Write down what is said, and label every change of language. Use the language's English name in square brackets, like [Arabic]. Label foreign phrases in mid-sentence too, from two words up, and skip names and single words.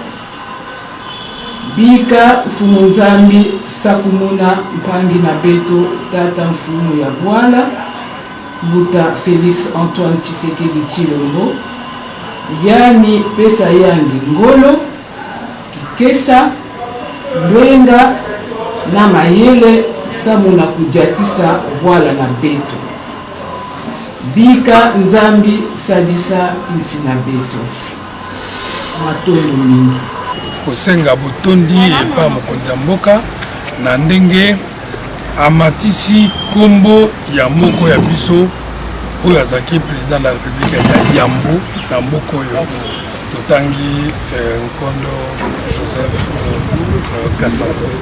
[Kituba (Democratic Republic of Congo)] Bika mfumu nzambi Sakumuna mpangi na beto, tata mfumu ya bwala, Mbuta Félix Antoine Tshisekedi Tshilombo, yani pesa yandi ngolo, kikesa, lwenga na mayele samuna kujatisa bwala na beto. Bika nzambi sadisa insi na beto. Matondo mingi. [Lingala] Kosenga botondi epa mokonzi ya mboka na ndenge amatisi kombo ya moko ya biso oyo azaki [French] président de la République [Lingala] ya Yambo na mboka oyo totangi nkondo Joseph Kasavubu.